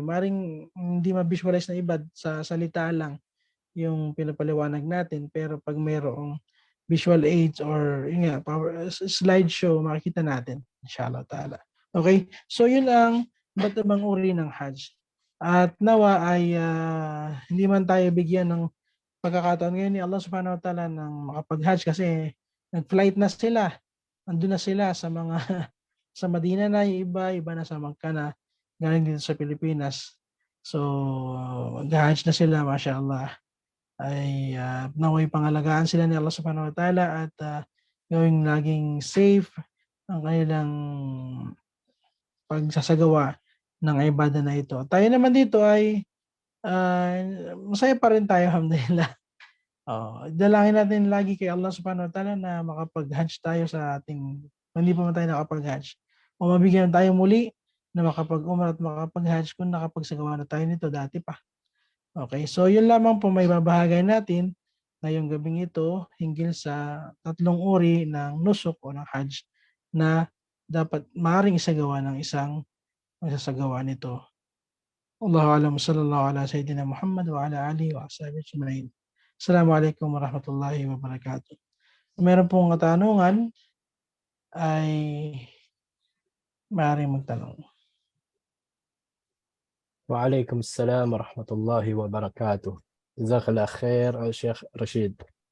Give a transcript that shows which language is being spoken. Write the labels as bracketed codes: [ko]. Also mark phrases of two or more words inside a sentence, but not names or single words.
[tl] Maring hindi ma-visualize na iba sa salita lang yung pinapaliwanag natin, pero pag mayroong [en] visual aids [tl] or yun nga, slideshow, makikita natin [ar] إن شاء الله تعالى. [tl] Okay? So yun ang iba't ibang uri ng Hajj. At nawa ay hindi man tayo bigyan ng pagkakataon ngayon ni Allah [ar] سبحانه وتعالى [tl] ng makapag-Hajj, kasi nag-flight na sila. Andun na sila sa mga sa Madina na, yung iba na sa Makkah na, galing dito sa Pilipinas. So, mag-Hajj na sila, mashallah. Ay naway pangalagaan sila ni Allah [ar] سبحانه وتعالى [tl] at gawing laging safe ang kanilang pagsasagawa ng ibada na ito. Tayo naman dito ay masaya pa rin tayo, alhamdulillah. Dalangin natin lagi kay Allah [ar] سبحانه وتعالى [tl] na makapag-Hajj tayo sa ating, hindi pa man tayo nakapag-Hajj, o mabigyan tayo muli na makapag-Umrah at makapag-Hajj kung nakapagsagawa na tayo nito dati pa. Okay, so yun lamang po may babahagay natin ngayong gabing ito hinggil sa tatlong uri ng nusuk o ng Hajj na dapat maaaring isagawa ng isang magsasagawa nito. [ar] الله أعلم، صلى الله على سيدنا محمد وعلى آله وصحبه أجمعين. السلام عليكم ورحمة الله وبركاته. [tl] Kung meron pong katanungan ay maaaring magtanong. [ar] وعليكم السلام ورحمة الله وبركاته. جزاك الله خير الشيخ رشيد.